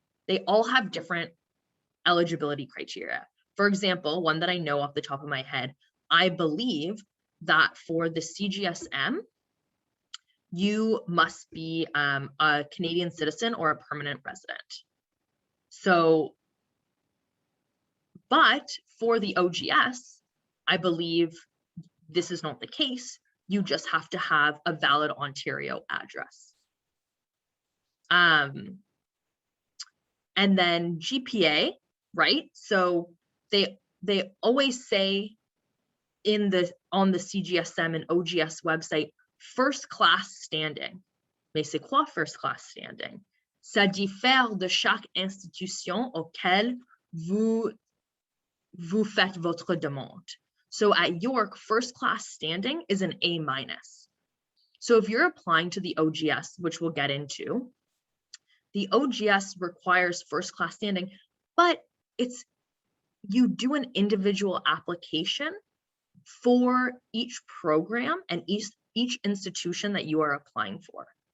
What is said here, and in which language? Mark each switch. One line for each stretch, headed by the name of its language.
English: They all have different eligibility criteria. For example, one that I know off the top of my head, I believe that for the Cgsm, you must be a Canadian citizen or a permanent resident. So, but for the OGS, I believe this is not the case. You just have to have a valid Ontario address. And then GPA, right? So they always say on the Cgsm and OGS website, first class standing.
French: Mais c'est quoi first class standing? Ça diffère de chaque institution auquel vous faites votre demande.
English: So at York, first class standing is an A-. So if you're applying to the OGS, which we'll get into, the OGS requires first class standing, but you do an individual application for each program and each institution that you are applying for.